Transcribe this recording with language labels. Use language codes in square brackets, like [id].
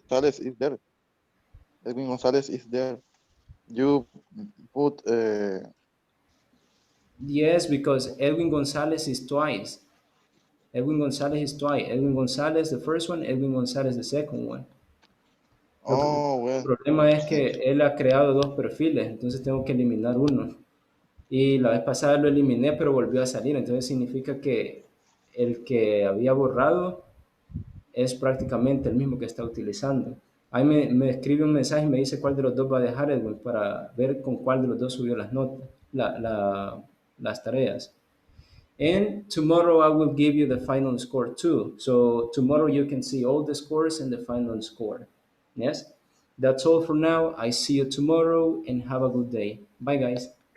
[en] Gonzalez is there. Edwin Gonzalez is there. You put Yes, because Edwin Gonzalez is twice. Edwin Gonzalez is twice. Edwin Gonzalez, the first one, Edwin Gonzalez, the second one. [es] El problema es que él ha creado dos perfiles, entonces tengo que eliminar uno. Y la vez pasada lo eliminé, pero volvió a salir, entonces significa que el que había borrado es prácticamente el mismo que está utilizando. Ahí me escribe un mensaje y me dice cuál de los dos va a dejar Edwin para ver con cuál de los dos subió las notas, las tareas. [en] And tomorrow I will give you the final score too. So tomorrow you can see all the scores and the final score. Yes? That's all for now. I see you tomorrow and have a good day. Bye, guys.